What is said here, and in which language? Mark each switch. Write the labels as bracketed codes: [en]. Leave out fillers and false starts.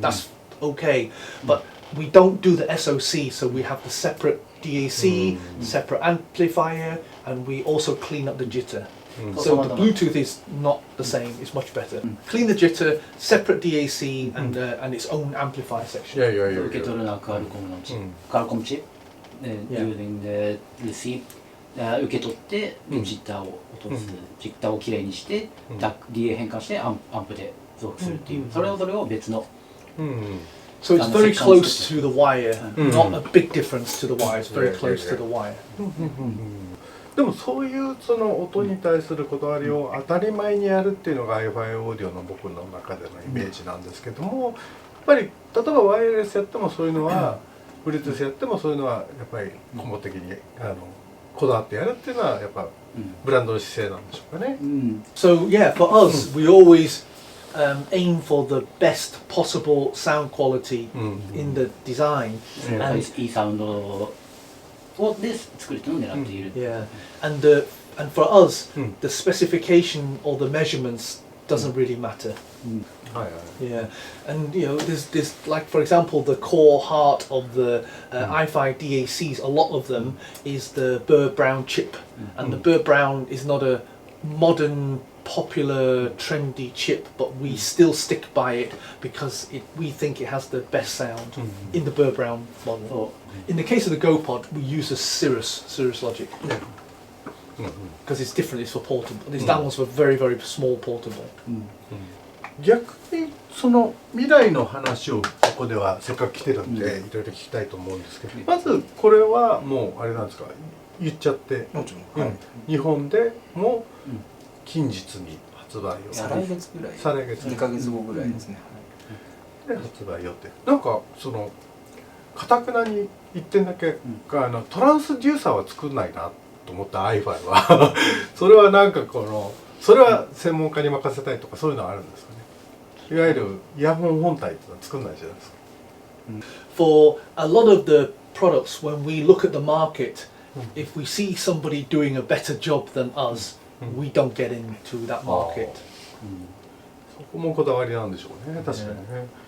[en] That's okay, but we don't do the SoC, so we have the separate DAC, separate amplifier, and we also clean up the jitter. So the Bluetooth is not the same, it's much better. Clean the jitter, separate DAC, and its own amplifier section. [ja] 受け取るのはクアルコムのチップ、クアルコムチップ、 [en] using the receipt、 [ja] 受け取ってジッターを落とす、ジッターをきれいにして、DA 変換してアンプで増幅するっていう、それを別の。 [en] So it's very close to the wire, not a big difference to the wire, it's very close to the wire. [ja] でもそういうその音に対するこだわりを当たり前にやるっていうのが iFi オーディオの僕の中でのイメージなんですけども、ぱり例えばワイヤレスやってもそういうのは、Bluetooth やってもそういうのはやっぱり根本的にこだわってやるっていうのはやっぱブランドの姿勢なんでしょうかね。 [en] So yeah, for us, we always aim for the best possible sound quality in the design. [ja] And いいサウンドをで作るというのを狙っている。 [en] Yeah, and for us, the specification or the measurements doesn't really matter. Yeah, and there's like for example the core heart of the iFi DACs. A lot of them is the Burr Brown chip, and the Burr Brown is not a modern, popular, trendy chip, but we still stick by it because we think it has the best sound in the Burr Brown model. In the case of the GoPod, we use a Cirrus Logic. Because it's different, it's for portable. That one's for very, very small portable. [ja] 逆にその未来の話をここではせっかく来てるんでいろいろ聞きたいと思うんですけど、まずこれはもうあれなんですか、言っちゃって、日本でも近日に発売を、再来月ぐらい、再来月 2ヶ月後ぐらいですね。で発売予定。なんかその堅くなに1点だけトランスデューサーは作んないなと思った iFi はそれはなんかそれは専門家に任せたいとかそういうのはあるんですかね。いわゆるイヤホン本体ってのは作んないじゃないですか。 [en] For a lot of the products, when we look at the market, if we see somebody doing a better job than us, we don't get into that market. [ja] そこもこだわりなんでしょうね。確かにね。